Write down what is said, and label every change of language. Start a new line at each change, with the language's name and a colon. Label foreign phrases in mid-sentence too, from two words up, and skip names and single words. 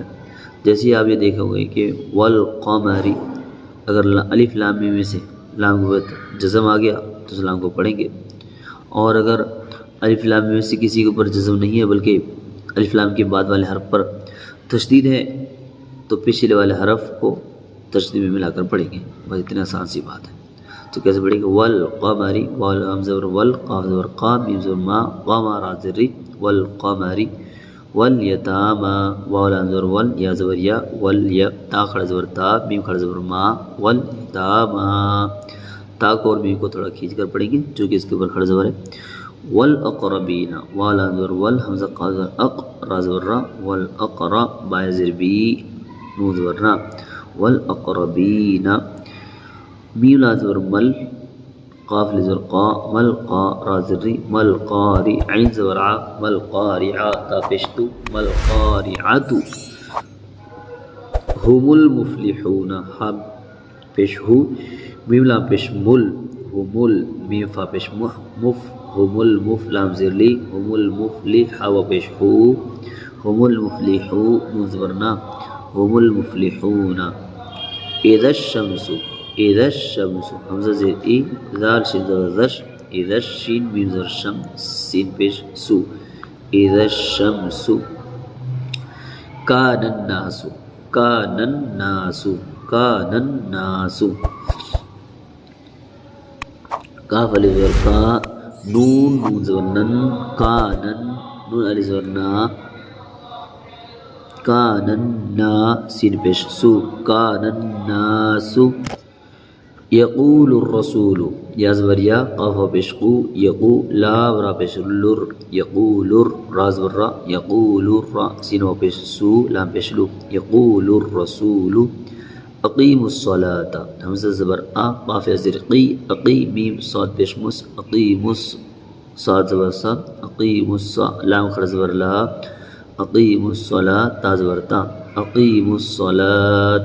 Urdu: جیسے آپ یہ دیکھو گے کہ والقمری، اگر الف لام میم میں سے لام کے بعد جزم آ گیا تو اس لام کو پڑھیں گے، اور اگر الف لام میم میں سے کسی کے اوپر جزم نہیں ہے بلکہ الف لام کے بعد والے حرف پر تشدید ہے تو پچھلے والے حرف کو تشدید میں ملا کر پڑھیں گے۔ بس اتنا آسان سی بات ہے۔ تو کیسے پڑھیں گے؟ والقمری، وال ہم زبر ول، قاف زبر قا، میم زبر ما، قاما را زر ری، والقمری، والیتاما، واو لام زبر ول، یا زبر یا، والیا، تا کھڑا زبر تا، میم کھڑا زبر ما، والیتاما، تا کو اور میم کو تھوڑا کھینچ کر پڑھیں گے جو کہ اس کے اوپر کھڑا زبر ہے۔ والاقربین، واو لام زبر ول، حمزہ قاف زبر اق، را زبر را، والاقرا، با زبر بی، نون زبر نا، والاقربین، میم لام زبر مل، قاف زبر قا، مل قا، را زر ری، مل قاری، عین زبر ع، مل قارعہ، تا پیش تو، مل قارعۃ،
Arabic: هم المفلحون،
Urdu: ہا پیش ہو، میم لام پیش مل، هم میم فا پیش مح، مف، هم المف لام زر لی، هم المفلح، و پیش ہو،
Arabic: هم المفلحو،
Urdu: نون زبر نا،
Arabic: هم المفلحون۔ اذا الشمس، اذا الشمس،
Urdu: حمزہ زیر ای، ذال شین زبر زش، اذا الشین میم زبر شم، سین پیش سو،
Arabic: اذا الشمس، کان الناس، کان الناس، کان الناس،
Urdu: کاف علی زبر کا، نون، نون زبر نن، کانن، نون علی زبر نا،
Arabic: کان النا،
Urdu: سین پیش سو، کان
Arabic: الناس، یقول الرسول،
Urdu: یا زبر یا، قاف پیش قو، یقو، لام را پیش لر، یقول را زبر را، یقول را، سین و پیش سو، لام پیش لو،
Arabic: یقول الرسول، اقیم الصلاۃ،
Urdu: حمزہ زبر آ، قاف زیر قی، اقی، میم صاد پیش مس، اقیم صاد زبر صا، اقیم الصا، لام کھڑا زبر لا،
Arabic: اقیم الصلاۃ،
Urdu: تا زبر تا،
Arabic: اقیم الصلاۃ۔